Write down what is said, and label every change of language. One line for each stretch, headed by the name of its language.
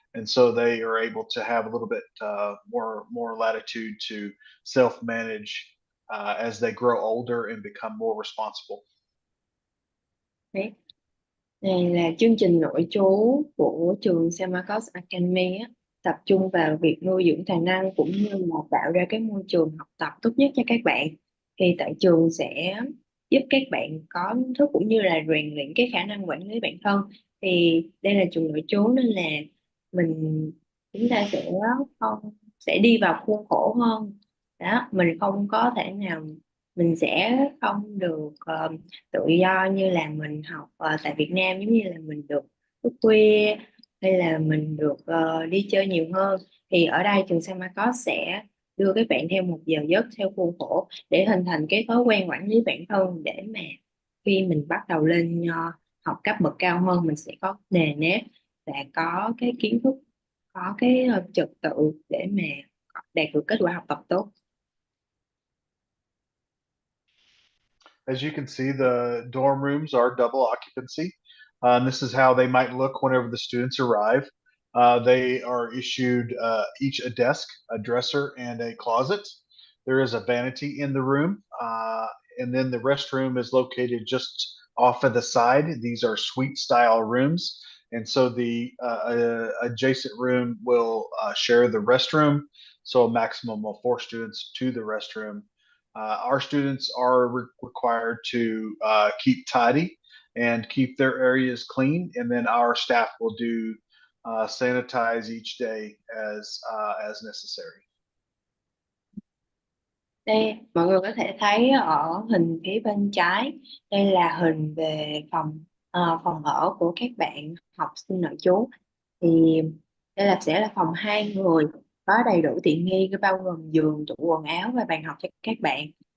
English: And so they are able to have a little bit more latitude to self manage as they grow older and become more responsible.
Vietnamese: Đấy. Này là chương trình nội trú của trường Samarkand Academy á, tập trung vào việc nuôi dưỡng tài năng cũng như là tạo ra cái môi trường học tập tốt nhất cho các bạn. Thì tại trường sẽ giúp các bạn có kiến thức cũng như là rèn luyện cái khả năng quản lý bản thân. Thì đây là trường nội trú nên là mình chúng ta sẽ đi vào khuôn khổ hơn. Đó, mình không có thể nào mình sẽ không được tự do như là mình học tại Việt Nam, giống như là mình được thức khuya hay là mình được đi chơi nhiều hơn. Thì ở đây trường Samarkand sẽ đưa các bạn theo một giờ giấc theo khuôn khổ để hình thành cái thói quen quản lý bản thân, để mà khi mình bắt đầu lên học cấp bậc cao hơn mình sẽ có nề nếp và có cái kiến thức, có cái trật tự để mà đạt được kết quả học tập tốt.
English: As you can see, the dorm rooms are double occupancy. And this is how they might look whenever the students arrive. They are issued each a desk, a dresser, and a closet. There is a vanity in the room, and then the restroom is located just off of the side. These are suite style rooms, and so the adjacent room will share the restroom. So a maximum of 4 students to the restroom. Our students are required to keep tidy and keep their areas clean, and then our staff will do sanitize each day as necessary.
Vietnamese: Đây, mọi người có thể thấy ở hình phía bên trái, đây là hình về phòng ở của các bạn học sinh nội trú. Thì đây sẽ là phòng 2 người, có đầy đủ tiện nghi bao gồm giường, tủ quần áo và bàn học cho các bạn.